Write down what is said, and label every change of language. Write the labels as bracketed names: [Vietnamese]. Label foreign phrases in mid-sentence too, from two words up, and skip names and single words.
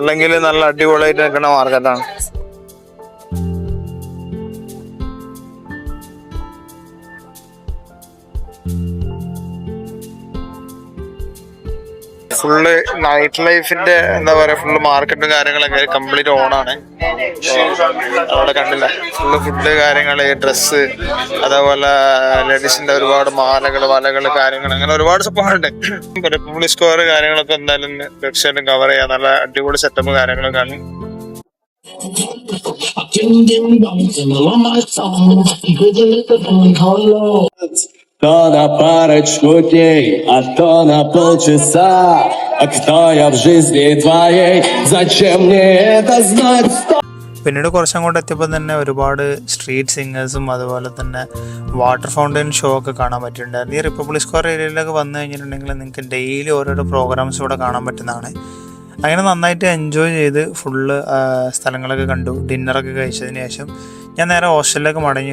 [Malayalam] അല്ലെങ്കിൽ നല്ല അടിപൊളിയായിട്ട് നിൽക്കുന്ന മാർക്കറ്റാണ്. [English] full night life [Malayalam] എന്താ പറയാ, [English] full market [Malayalam] കാര്യങ്ങളൊക്കെ കംപ്ലീറ്റ് ഓണാണ്. അവിടെ കണ്ടില്ല, [English] full food [Malayalam] കാര്യങ്ങള്, ഡ്രസ്സ്, അതേപോലെ ലേഡീസിന്റെ ഒരുപാട് വലകള് കാര്യങ്ങൾ, അങ്ങനെ ഒരുപാട് സംഭവങ്ങളുണ്ട്. റിപ്പബ്ലിക് സ്ക്വയർ കാര്യങ്ങളൊക്കെ എന്തായാലും തീർച്ചയായിട്ടും കവർ ചെയ്യാം. നല്ല അടിപൊളി സെറ്റപ്പ് കാര്യങ്ങളൊക്കെ ആണ്. [Russian] Кто на парочку дней, а кто на полчаса. А кто я в жизни твоей, зачем мне это знать? [Malayalam] പിന്നീട് കുറച്ചങ്ങോട്ട് എത്തിയപ്പോൾ തന്നെ ഒരുപാട് [English] street singers [Malayalam] അതുപോലെ തന്നെ [English] water fountain show [Malayalam] ഒക്കെ കാണാൻ പറ്റിയിട്ടുണ്ടായിരുന്നു. ഈ റിപ്പബ്ലിക് സ്ക്വയർ ഏരിയയിലൊക്കെ വന്നു കഴിഞ്ഞിട്ടുണ്ടെങ്കിൽ നിങ്ങൾക്ക് ഡെയിലി ഓരോരോ പ്രോഗ്രാംസ് ഇവിടെ കാണാൻ പറ്റുന്നതാണ്. അങ്ങനെ നന്നായിട്ട് എൻജോയ് ചെയ്ത് ഫുള്ള് സ്ഥലങ്ങളൊക്കെ കണ്ടു. ഡിന്നറൊക്കെ കഴിച്ചതിന് ശേഷം ഞാൻ നേരെ ഹോസ്റ്റലിലേക്ക് മടങ്ങി.